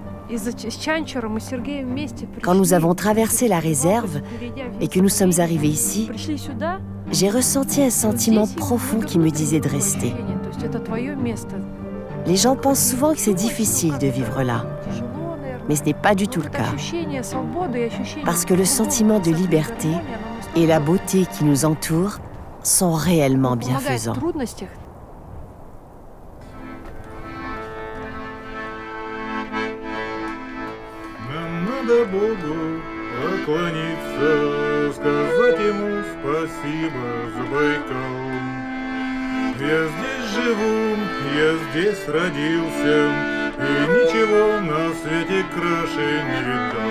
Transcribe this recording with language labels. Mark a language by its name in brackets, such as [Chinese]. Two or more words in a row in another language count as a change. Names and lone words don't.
[French] Quand nous avons traversé la réserve et que nous sommes arrivés ici, j'ai ressenti un sentiment profond qui me disait de rester. Les gens pensent souvent que c'est difficile de vivre là, mais ce n'est pas du tout le cas. Parce que le sentiment de liberté et la beauté qui nous entoure sont réellement bienfaisants. [Russian] Надо Богу поклониться, сказать Ему спасибо за Байкал. Я здесь живу, я здесь родился, и ничего на свете краше не видал.